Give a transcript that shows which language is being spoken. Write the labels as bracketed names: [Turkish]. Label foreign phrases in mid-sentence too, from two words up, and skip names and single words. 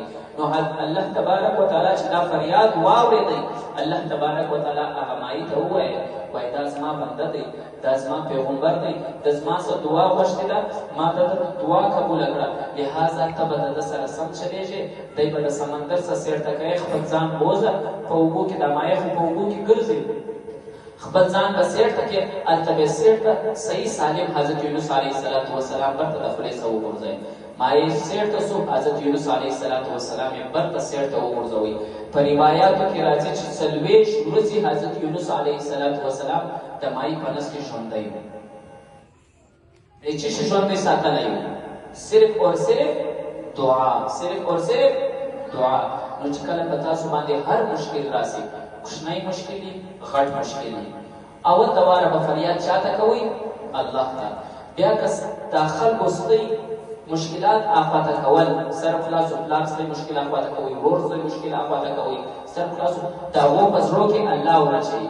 [Pashto] نو الله [Arabic] تبارک وتعالی [Pashto] چې دا فریاد واورېدی، الله [Arabic] تبارک وتعالی [Pashto] هغه مایع ته وویل، وایي دا زما بنده دی، دا زما پیغمبر دی، د زما څه دعا غوښتې ده، ما د دعا قبوله کړه، لهذا ته به د ده سره سم چلېږې، دی به د سمندر څه سیرته کوې، خپل ځان بوځه په اوبو کې، دا مایع خو په اوبو کې ګرځي، خپل ځان به سیرته کې، هلته به سیرته صحیح سالم حضرت یونس [Arabic] علیه السلام [Pashto] برته د خولې څه وغورځوي. مایع سیرته سو، حضرت یونس [Arabic] علیه السلام [Pashto] یې برته سیرته وغورځوي. په روایاتو کې راځي چې 40 ورځې حضرت یونس [Arabic] علیه السلام [Pashto] د مایع په نس کې ژوندی و. دی څه شي ژوندی ساتلی و؟ [Urdu] صرف اور صرف دعا، صرف اور صرف دعا. [Pashto] نو چې کله په تاسو باندې هر مشکل راسي، کوچنی مشکل وي، غټ مشکل وي، اول دواره به فریاد چاته کوئ؟ الله ته. بیا که دا خلکو ستۍ مشکلات آفاته کول، سر خلاصو پلار ستۍ مشکل آفاته کوئ، ورور ستۍ مشکل آفاته کوئ، سر خلاصو د هغو په زړو کې الله ورچوي.